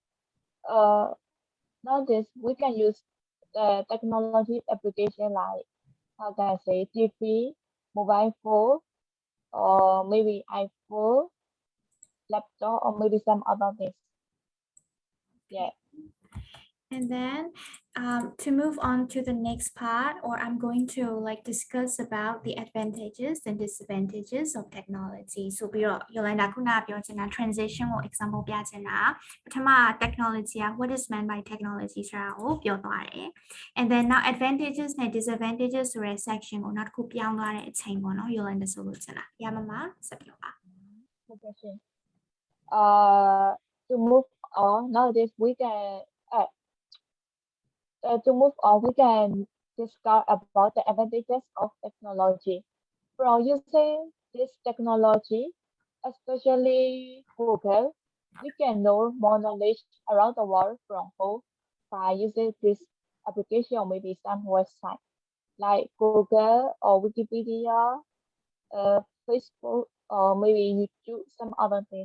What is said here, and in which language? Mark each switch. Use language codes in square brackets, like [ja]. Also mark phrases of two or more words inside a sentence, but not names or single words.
[en] Nowadays we can use the technology application like how can I say TV, mobile phone, or maybe iPhone, laptop, or maybe some other things. Yeah. And then to move on to the next part, or I'm going to like discuss about the advantages and disadvantages of technology. [my] So ပြီးတော့ Yolanda ခုနပြောချင်တာ transition ကို example ပြချင်တာပထမ technology က [en] what is meant by technology [my] ဆိုတာကိုပြောသွားတယ် [en] and then now advantages [my] နဲ့ disadvantages ဆိုတဲ့ section ကိုနောက်တစ်ခုပြောင်းသွားတဲ့အချိန်ပေါ့နော် Yolanda ဆိုလို့ချင်တာရမမဆက်ပြောပါ [en] Good question. To move on, nowadays we can to move on, we can discuss about the advantages of technology. From using this technology, especially Google, we can know more knowledge around the world from home by using this application or maybe some website like Google or Wikipedia, Facebook, or maybe YouTube, some other things.